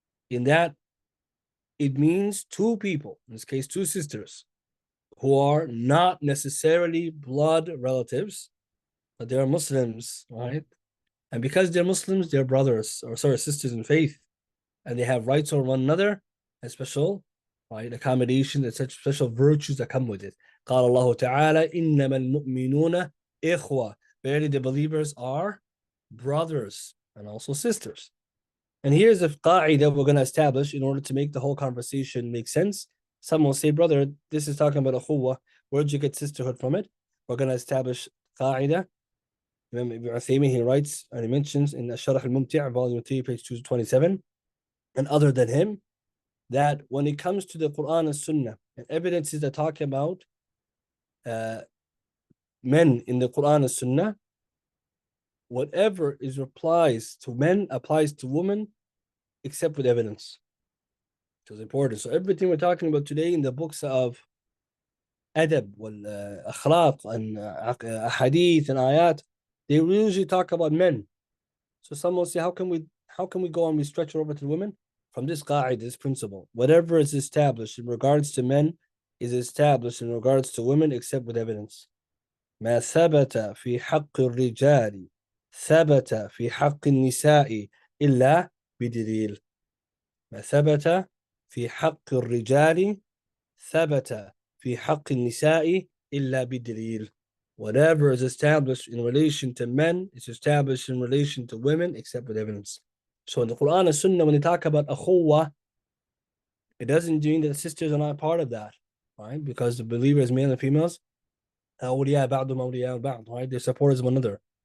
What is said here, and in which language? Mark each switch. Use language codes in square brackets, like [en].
[en] In that, it means two people, in this case, two sisters, who are not necessarily blood relatives, but they are Muslims, right? And because they're Muslims, they're brothers, or sorry, sisters in faith, and they have rights over one another and special, right, accommodation and such special virtues that come with it. [ar] قال الله تعالى إنما المؤمنون إخوة. [en] Verily the believers are brothers and also sisters. And here's a qa'idah we're going to establish in order to make the whole conversation make sense. Some will say, brother, this is talking about ukhuwah. Where'd you get sisterhood from it? We're going to establish qa'idah. Imam Ibn Uthaymeen, he writes and he mentions in Sharh al-Mumti', volume 3, page 227, and other than him, that when it comes to the Qur'an and Sunnah, and evidences that talk about men in the Qur'an and Sunnah, whatever is applies to men applies to women, except with evidence. Which is important. So everything we're talking about today in the books of adab, akhlaq, and hadith and ayat, they usually talk about men. So some will say, how can we go and we stretch it over to women? From this qa'idah, this principle, whatever is established in regards to men is established in regards to women, except with evidence. [ar] ما ثبت في حق الرجال ثبت في حق النساء إلا بدليل. ما ثبت في حق الرجال ثبت في حق النساء إلا بدليل. [en] Whatever is established in relation to men is established in relation to women, except with evidence. So in the Quran and Sunnah, when they talk about akhuwah, it doesn't mean that the sisters are not part of that, right? Because the believers, male and females, awliya ba'dum awliya ba'd, right? They're supporters of one another.